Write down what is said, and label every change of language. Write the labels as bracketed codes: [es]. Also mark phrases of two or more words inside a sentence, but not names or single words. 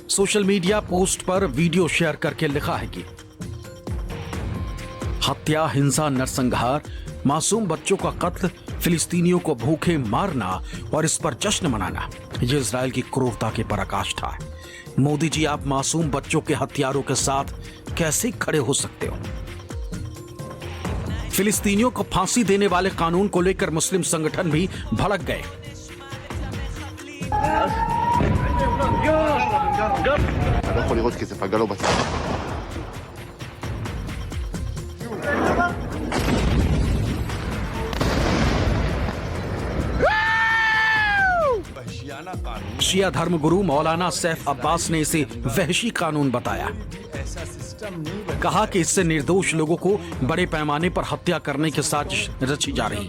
[en] social media post [hi] पर वीडियो शेयर करके लिखा है कि हत्या, हिंसा, नरसंहार, मासूम बच्चों का कत्ल, फिलिस्तीनियों को भूखे मारना और इस पर जश्न मनाना, ये इजरायल की क्रूरता की पराकाष्ठा है। मोदी जी, आप मासूम बच्चों के हत्यारों के साथ कैसे खड़े हो सकते हो? फिलिस्तीनियों को फांसी देने वाले कानून को लेकर मुस्लिम संगठन भी भड़क गए। [he] אני לא יכול לראות כי זה פגע לו בצד. [hi] शिया धर्मगुरु मौलाना सैफ अब्बास ने इसे वहशी कानून बताया। कहा कि इससे निर्दोष लोगों को बड़े पैमाने पर हत्या करने की साजिश रची जा रही।